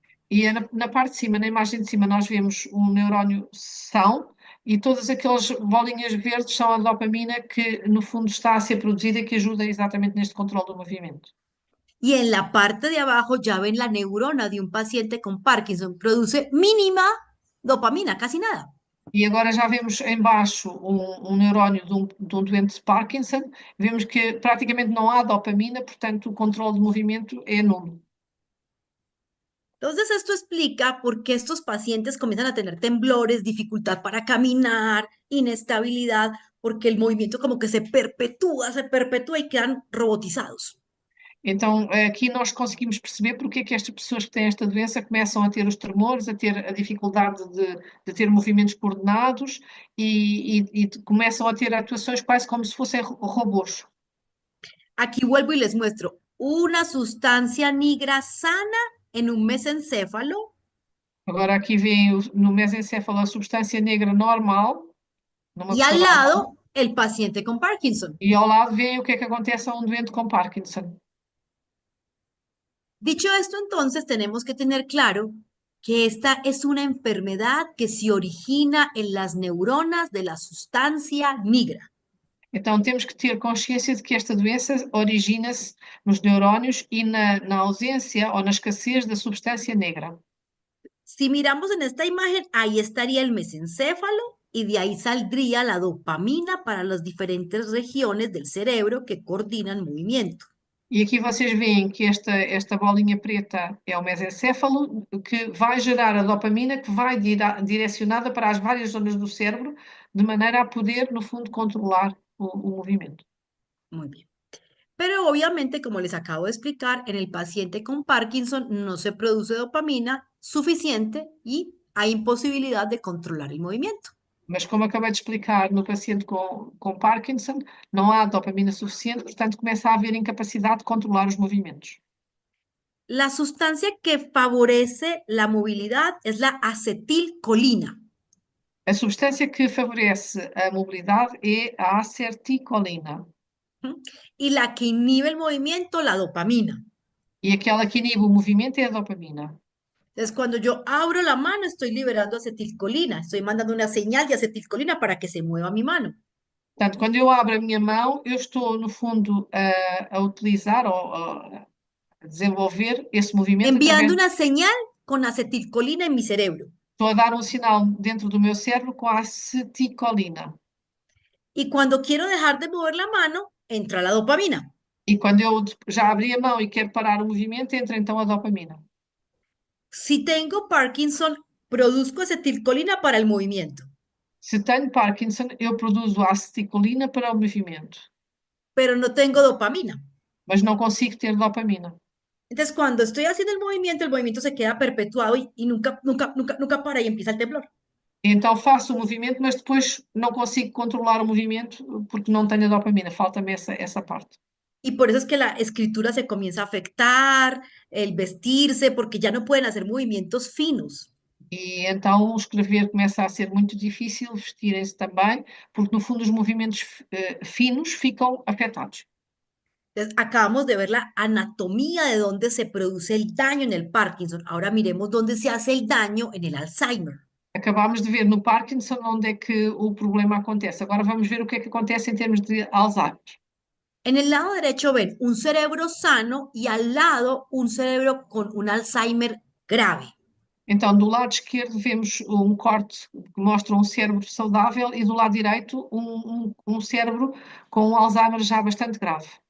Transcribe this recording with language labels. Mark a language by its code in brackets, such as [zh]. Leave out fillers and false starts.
[pt] E na parte de cima, na imagem de cima, nós vemos um neurónio são e todas aquelas bolinhas verdes são a dopamina que, no fundo, está a ser produzida e que ajuda exatamente neste controle do movimento. [es] Y en la parte de abajo ya ven la neurona de un paciente con Parkinson. Produce mínima dopamina, casi nada. [pt] E agora já vemos em baixo um neurónio de um doente de Parkinson, vemos que praticamente não há dopamina, portanto o controle de movimento é nulo. [es] Entonces, esto explica por qué estos pacientes comienzan a tener temblores, dificultad para caminar, inestabilidad, porque el movimiento como que se perpetúa y quedan robotizados. [pt] Então aqui nós conseguimos perceber porque é que estas pessoas que têm esta doença começam a ter os tremores, a ter a dificuldade de ter movimentos coordenados e começam a ter atuações quase como se fossem robôs. [es] Aquí vuelvo y les muestro una sustancia negra sana en un mesencéfalo [pt] Agora aqui vem no mesencéfalo a substância negra normal, numa [es] y [pt] pessoa [es] al [pt] normal, [es] lado el paciente con Parkinson. [pt] e ao lado vem o que é que acontece a um doente com Parkinson. [es] Dicho esto, entonces tenemos que tener claro que esta es una enfermedad que se origina en las neuronas de la sustancia negra. [pt] Então temos que ter consciência de que esta doença origina-se nos neurónios e na ausência ou na escassez da substância negra. [es] Si miramos en esta imagen, ahí estaría el mesencéfalo y de ahí saldría la dopamina para las diferentes regiones del cerebro que coordinan movimiento. [pt] E aqui vocês veem que esta bolinha preta é o mesencéfalo, que vai gerar a dopamina, que vai direcionada para as várias zonas do cérebro, de maneira a poder, no fundo, controlar o movimento. [es] Muy bien. Pero obviamente, como les acabo de explicar, en el paciente con Parkinson no se produce dopamina suficiente y hay imposibilidad de controlar el movimiento. [pt] Mas, como acabei de explicar, no paciente com Parkinson, não há dopamina suficiente, portanto, começa a haver incapacidade de controlar os movimentos. [es] La sustancia que favorece la movilidad es la acetilcolina. [pt] A substância que favorece a mobilidade é a acetilcolina. ¿M? [es] Y la que inhibe el movimiento, la dopamina. [pt] E aquela que inibe o movimento é a dopamina. [es] Entonces, cuando yo abro la mano, estoy liberando acetilcolina, estoy mandando una señal de acetilcolina para que se mueva mi mano. [pt] Portanto, quando eu abro a minha mão, eu estou, no fundo, a utilizar ou a desenvolver esse movimento [es] Enviando [pt] através. [es] una señal con acetilcolina en mi cerebro. [pt] Estou a dar um sinal dentro do meu cérebro com a acetilcolina. [es] Y cuando quiero dejar de mover la mano, entra la dopamina. [pt] E quando eu já abri a mão e quero parar o movimento, entra então a dopamina. [es] Si tengo Parkinson, produzco acetilcolina para el movimiento, [pt] Se tenho Parkinson, eu produzo a acetilcolina para o movimento, [es] pero no tengo dopamina. [pt] mas não consigo ter dopamina. [es] Entonces, cuando estoy haciendo el movimiento se queda perpetuado y nunca para y empieza el temblor. [pt] Então faço o movimento, mas depois não consigo controlar o movimento porque não tenho a dopamina, falta-me essa parte. [es] Y por eso es que la escritura se comienza a afectar, el vestirse, porque ya no pueden hacer movimientos finos. [pt] E então escrever começa a ser muito difícil, vestirem-se também, porque no fundo os movimentos finos ficam afetados. [es] Entonces, acabamos de ver la anatomía de dónde se produce el daño en el Parkinson. Ahora miremos dónde se hace el daño en el Alzheimer. [pt] Acabámos de ver no Parkinson onde é que o problema acontece. Agora vamos ver o que é que acontece em termos de Alzheimer. [es] En el lado derecho ven un cerebro sano y al lado un cerebro con un Alzheimer grave. [pt] Então, do lado esquerdo vemos um corte que mostra um cérebro saudável e do lado direito um cérebro com um Alzheimer já bastante grave.